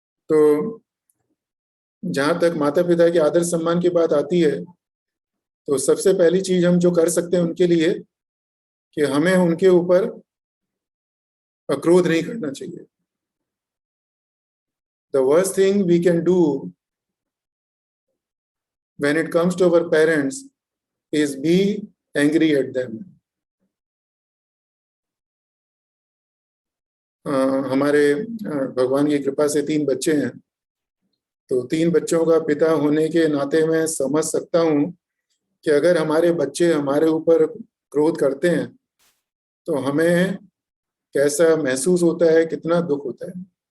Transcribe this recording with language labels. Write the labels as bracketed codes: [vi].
[hi] तो जहां तक माता पिता के आदर सम्मान की बात आती है, तो सबसे पहली चीज हम जो कर सकते हैं उनके लिए कि हमें उनके ऊपर क्रोध नहीं करना चाहिए। [en] The worst thing we can do when it comes to our parents is be angry at them. [hi] हमारे भगवान की कृपा से 3 बच्चे हैं, तो 3 बच्चों का पिता होने के नाते मैं समझ सकता हूँ कि अगर हमारे बच्चे हमारे ऊपर क्रोध करते हैं तो हमें कैसा महसूस होता है, कितना दुख होता है।